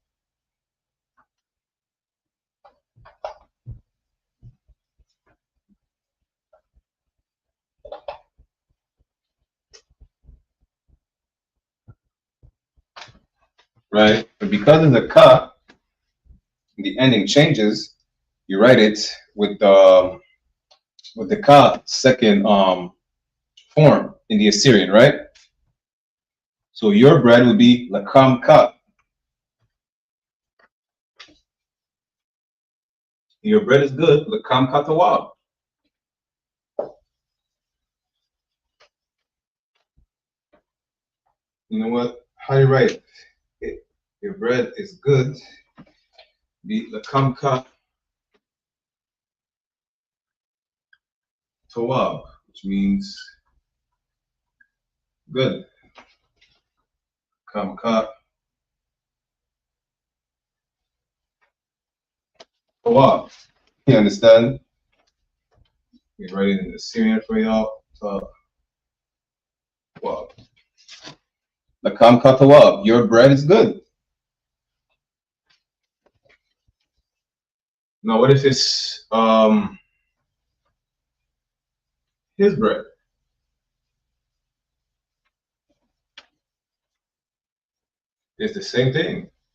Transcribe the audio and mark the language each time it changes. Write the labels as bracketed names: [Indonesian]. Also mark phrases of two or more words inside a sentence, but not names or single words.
[English] Right? But because of the ka, the ending changes, you write it with the ka second form in the Assyrian, right? So your bread would be [Assyrian Neo-Aramaic] lakam ka. [English] Your bread is good, [Assyrian Neo-Aramaic] lakam ka tawab. [English] You know what? How do you write it? Your bread is good, be [Assyrian Neo-Aramaic] lakam ka tawab, [English] which means good. [Assyrian Neo-Aramaic] Lakam ka tawab. [English] You understand? We write it in the Assyrian for y'all. So, [Assyrian Neo-Aramaic] wow. Lakam ka tawab. [English] Your bread is good. Now, what if it's his bread? It's the same thing.